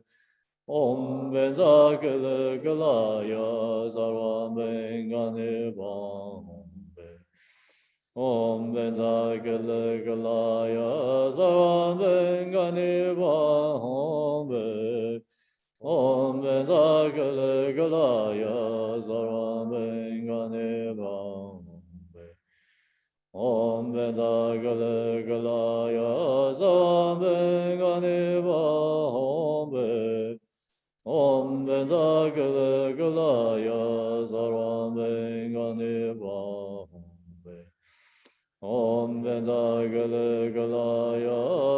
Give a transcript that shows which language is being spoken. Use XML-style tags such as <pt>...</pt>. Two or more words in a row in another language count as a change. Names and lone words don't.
<sa>Om benza gele gelaya sarvam bengani bombe. Om benza gele gelaya sarvam bengani bombe. Kilaya Sarvam Bengani Bambe Om Benza Kilaya Sarvam Bengani Bambe Om Benza Kilaya Sarvam Bengani Bambe Om Benza Kilaya</sa>